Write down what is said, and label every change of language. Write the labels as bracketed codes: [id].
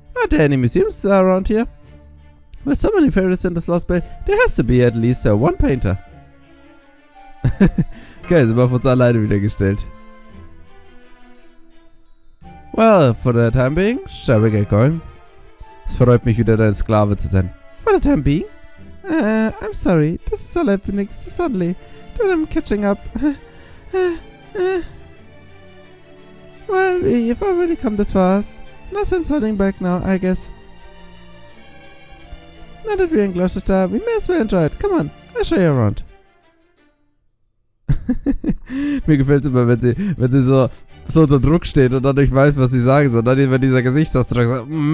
[en] Are there any museums around here? With so many fairies in this Lostbelt, there has to be at least one painter. [de] Okay, sind wir auf uns alleine wieder gestellt. [en] Well, for the time being, shall we get going? [de] Es freut mich wieder, dein Sklave zu sein. [en] For the time being? I'm sorry. This is all happening so suddenly. But I'm catching up. Well, you've already come this fast. No sense holding back now, I guess. Now that we're in Gloucester, we may as well enjoy it. Come on, I'll show you around. [de] Mir gefällt es immer, wenn sie so unter Druck steht und dann nicht weiß, was sie sagen soll. Und dann immer dieser Gesichtsausdruck so.